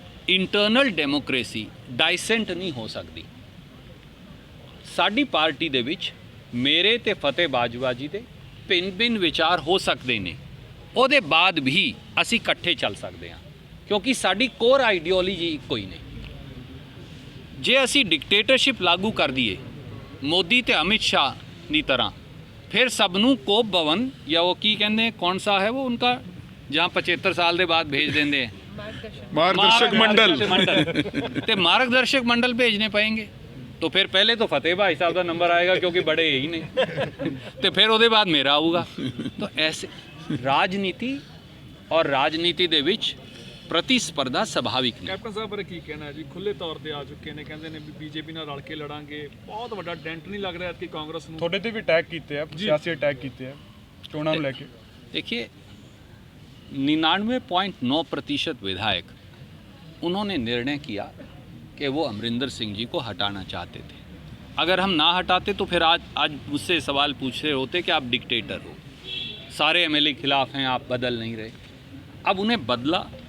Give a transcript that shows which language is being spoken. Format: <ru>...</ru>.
<pa>Internal democracy ਡਾਇਸੈਂਟ ਨਹੀਂ ਹੋ ਸਕਦੀ। ਸਾਡੀ ਪਾਰਟੀ ਦੇ ਵਿੱਚ ਮੇਰੇ ਤੇ ਫਤਿਹ ਬਾਜਵਾ ਜੀ ਦੇ ਭਿੰਨ ਵਿਚਾਰ ਹੋ ਸਕਦੇ ਨੇ, ਉਹਦੇ ਬਾਅਦ ਵੀ ਅਸੀਂ ਇਕੱਠੇ ਚੱਲ ਸਕਦੇ ਹਾਂ, ਕਿਉਂਕਿ ਸਾਡੀ ਕੋਰ ਆਈਡੀਓਲੋਜੀ ਇੱਕੋ ਹੀ ਨੇ। ਜੇ ਅਸੀਂ ਡਿਕਟੇਟਰਸ਼ਿਪ ਲਾਗੂ ਕਰ ਦਈਏ ਮੋਦੀ ਤੇ ਅਮਿਤ ਸ਼ਾਹ ਦੀ ਤਰ੍ਹਾਂ,</pa> <hi>फिर सबनू कोप भवन या वो की कहते हैं कौन सा है वो उनका जहाँ 75 साल के बाद भेज देंगे मार्गदर्शक मंडल तो मार्गदर्शक मंडल भेजने पाएंगे। तो फिर पहले तो फतेह भाई साहब का नंबर आएगा क्योंकि बड़े ही नहीं तो फिर उसके बाद मेरा आऊगा।</hi> <pa>तो ऐसे राजनीति और राजनीति दे विच प्रतिस्पर्धा ਸੁਭਾਵਿਕ ਨਹੀਂ। ਕੈਪਟਨ ਸਾਹਿਬ ਬਾਰੇ ਕੀ ਕਹਿਣਾ ਹੈ ਜੀ? ਖੁੱਲੇ ਤੌਰ ਤੇ ਆ ਚੁੱਕੇ ਨੇ, ਕਹਿੰਦੇ ਨੇ ਵੀ ਬੀਜੇਪੀ ਨਾਲ ਰਲ ਕੇ ਲੜਾਂਗੇ। ਬਹੁਤ ਵੱਡਾ ਡੈਂਟ ਨਹੀਂ ਲੱਗ ਰਿਹਾ ਕਿ ਕਾਂਗਰਸ ਨੂੰ? ਤੁਹਾਡੇ ਤੇ ਵੀ ਅਟੈਕ ਕੀਤੇ ਆ, ਸਿਆਸੀ ਅਟੈਕ ਕੀਤੇ ਆ ਚੋਣਾਂ ਨੂੰ ਲੈ ਕੇ।</pa> <hi>देखिए 99.9% विधायक उन्होंने निर्णय किया कि वो अमरिंदर सिंह जी को हटाना चाहते थे। अगर हम ना हटाते तो फिर आज मुझसे सवाल पूछ रहे होते कि आप डिक्टेटर हो, सारे एमएलए खिलाफ हैं, आप बदल नहीं रहे। अब उन्हें बदला।</hi>